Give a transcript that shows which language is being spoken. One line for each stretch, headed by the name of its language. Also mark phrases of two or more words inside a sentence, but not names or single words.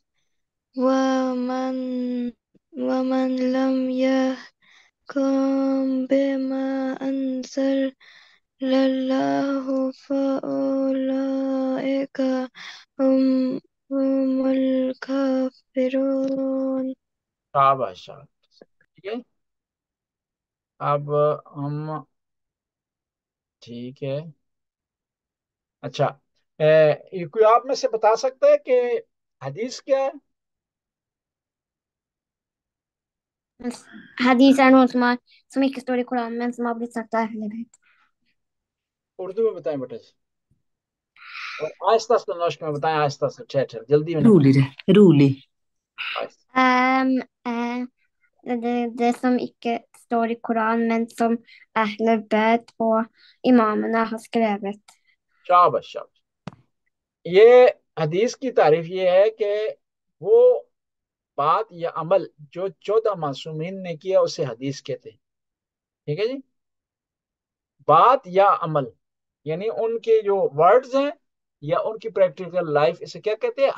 Arabic: ومن لم يحكم بما أنزل الله فأولئك هم الكافرون۔
Urdu: شاباش، ٹھیک ہے۔ اب ہم ٹھیک ہے، اچھا کوئی آپ میں سے بتا سکتا ہے کہ حدیث کیا ہے؟
Swedish: حدیث är något som inte står i Koranen men som har blivit sagt av Ahlul Bayt.
Urdu: اردو میں بتائیں بیٹا جی، اور آہستہ آہستہ نوش میں بتائیں، آہستہ آہستہ ٹھہر جلدی میں نہ
Swedish: Rolig.
Norwegian: Det som ikke står i Koranen men som Ahlul Bayt og imamene har skrevet.
Urdu: شاباش شاباش۔ یہ حدیث کی تعریف یہ ہے کہ وہ بات یا عمل جو 14 معصومین نے کیا اسے حدیث کہتے ہیں، ٹھیک ہے جی۔ بات یا عمل یعنی ان کے جو ورڈز ہیں یا ان کی
English: practical life,
Urdu: اسے کیا کہتے ہیں؟